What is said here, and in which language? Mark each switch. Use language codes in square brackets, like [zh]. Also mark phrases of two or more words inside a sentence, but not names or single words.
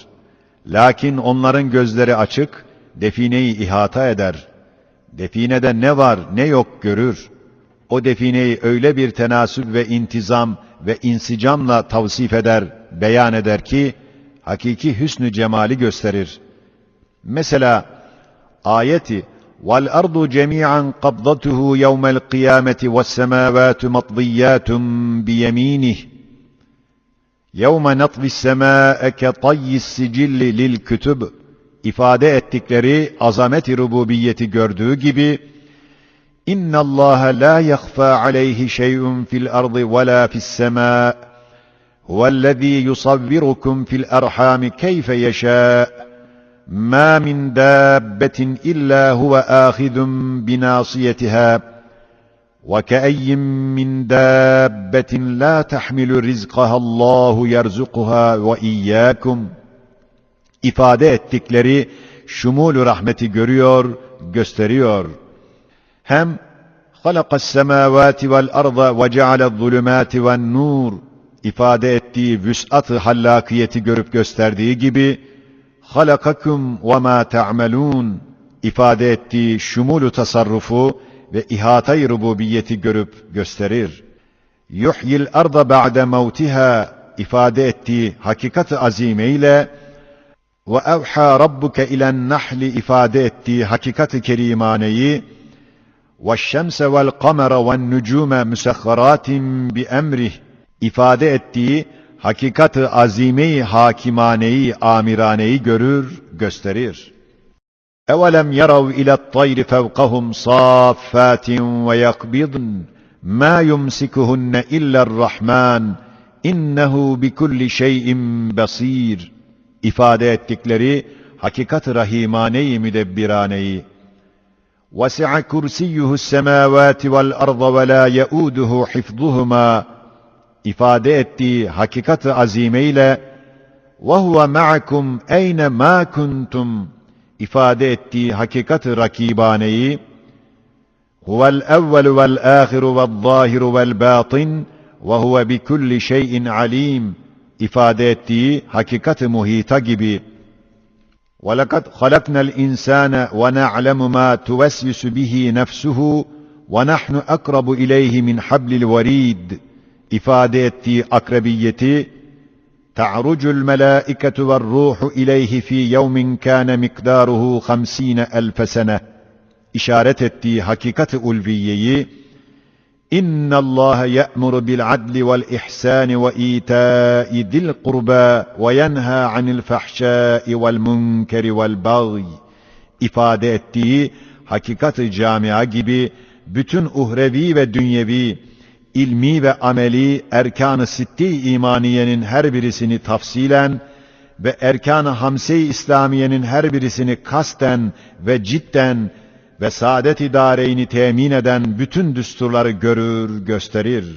[tr] Lakin onların gözleri açık, defineyi ihata eder. Definede ne var ne yok görür. O defineyi öyle bir tenasüp ve intizam ve insicamla tavsif eder, beyan eder ki, hakiki hüsnü cemali gösterir. Mesela, ayeti, [ar] وَالْأَرْضُ جَمِيعًا قَبْضَتُهُ يَوْمَ الْقِيَامَةِ وَالسَّمَاوَاتُ مَطْوِيَّاتٌ بِيَمِينِهِ يَوْمَ نَطْوِ السَّمَاءَ كَطَيِّ السِّجِلِّ [tr] لِلْكُتُبِ ifade ettikleri azamet-i rububiyeti gördüğü gibi, [ar] اِنَّ اللّٰهَ لَا يَخْفَى عَلَيْهِ شَيْءٌ فِي الْأَرْضِ وَلَا فِي السَّمَاءِ هُوَ الَّذ۪ي يُصَوِّرُكُمْ فِي الْأَرْحَامِ كَيْفَ يَشَاءُ مَا مِنْ دَابَّةٍ إِلَّا هُوَ آخِذٌ بِنَاصِيَتِهَا وَكَأَيٍّ مِّنْ دَابَّةٍ لَا تَحْمِلُ رِزْقَهَا اللّٰهُ يَرْزُقُهَا وَإِيَّاكُمْ [tr] ifade ettikleri şumul-u rahmeti görüyor, gösteriyor. Hem [ar] خَلَقَ السَّمَاوَاتِ وَالْأَرْضَ وَجَعَلَ الظُّلُمَاتِ وَالنُّورِ [tr] ifade ettiği vüs'at-ı hallakiyeti görüp gösterdiği gibi, [ar] خَلَقَكُمْ وَمَا تَعْمَلُونَ [tr] ifade ettiği şumul-u tasarrufu ve ihata-i rububiyeti görüp gösterir. [ar] يُحْيِ الْأَرْضَ بَعْدَ مَوْتِهَا [tr] ifade ettiği hakikat-ı azime ile [ar] وَاَوْحَى رَبُّكَ اِلَى النَّحْلِ [tr] ifade ettiği hakikat-ı kerimaneyi [ar] وَالشَّمْسَ وَالْقَمَرَ وَالنُّجُومَ مُسَخَّرَاتٍ بِأَمْرِهِ [tr] ifade ettiği hakikat-ı azime-i hakimaneyi, amiraneyi görür, gösterir. [ar] اَوَلَمْ يَرَوْا اِلَى الطَّيْرِ فَوْقَهُمْ صَافَّاتٍ وَيَقْبِضْنَ مَا يُمْسِكُهُنَّ اِلَّا الرَّحْمَنِ اِنَّهُ بِكُلِّ شَيْءٍ بَصِيرٌ [tr] ifade ettikleri hakikat-ı rahimane-i müdebbiraneyi [ar] وَسِعَ كُرْسِيُّهُ السَّمَاوَاتِ وَالْأَرْضَ وَلَا يَؤُودُهُ حِفْظُهُمَا [tr] ifade ettiği hakikat-ı azime ile [ar] وَهُوَ مَعَكُمْ اَيْنَ مَا كُنْتُمْ [tr] ifade ettiği hakikat-ı rakibaneyi [ar] هُوَ الْأَوَّلُ وَالْآخِرُ وَالظَّاهِرُ وَالْبَاطِنُ وَهُوَ بِكُلِّ شَيْءٍ عَلِيمٌ [tr] ifade ettiği hakikat-ı muhita gibi [ar] وَلَقَدْ خَلَقْنَا الْاِنْسَانَ وَنَعْلَمُ مَا تُوَسْوِسُ بِهِ نَفْسُهُ وَنَحْنُ أَقْرَبُ إِلَيْهِ مِنْ حَبْلِ الْوَرِيدِ [tr] ifade ettiği akrabiyeti [ar] تَعْرُجُ الْمَلَائِكَةُ وَالرُّوحُ إِلَيْهِ فِي يَوْمٍ كَانَ مِقْدَارُهُ 50,000 سَنَةً [tr] işaret ettiği hakikat-ı ulviyeyi [ar] اِنَّ اللّٰهَ يَأْمُرُ بِالْعَدْلِ وَالْإِحْسَانِ وَإِيتَاءِ ذِي الْقُرْبَى وَيَنْهَى عَنِ الْفَحْشَاءِ وَالْمُنْكَرِ [tr] وَالْبَغْيِ ifade ettiği hakikat-ı camia gibi bütün uhrevi ve dünyevi, ilmi ve ameli erkan-ı sitti imaniyenin her birisini tafsilen ve erkan-ı hamse-i İslamiyenin her birisini kasten ve cidden ve saadet-i dâreyni temin eden bütün düsturları görür, gösterir.